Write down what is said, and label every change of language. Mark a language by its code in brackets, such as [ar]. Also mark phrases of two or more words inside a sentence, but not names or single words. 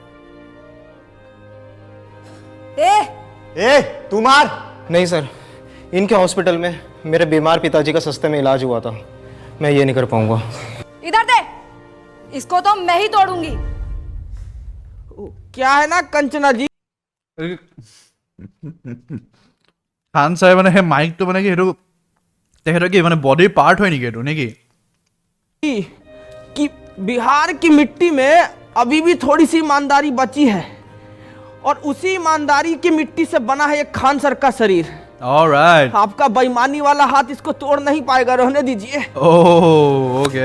[hi] ए तू मार। नहीं सर, इनके हॉस्पिटल में मेरे बीमार पिताजी का सस्ते में इलाज हुआ था, मैं ये नहीं कर पाऊंगा। इधर दे, इसको तो मैं ही तोड़ूंगी। क्या है ना कंचना जी, [as] খান চাই মানে সেই মাইকটো মানে কি সেইটো তেখেতৰ কি মানে বডিৰ পাৰ্ট হয় নেকি এইটো নেকি? [hi] कि बिहार की मिट्टी में अभी भी थोड़ी सी ईमानदारी बची है, और उसी ईमानदारी की मिट्टी से बना है एक खान सर का शरीर। ऑलराइट। आपका बेईमानी वाला हाथ इसको तोड़ नहीं पाएगा, रहने दीजिए। [en] ओह ओके।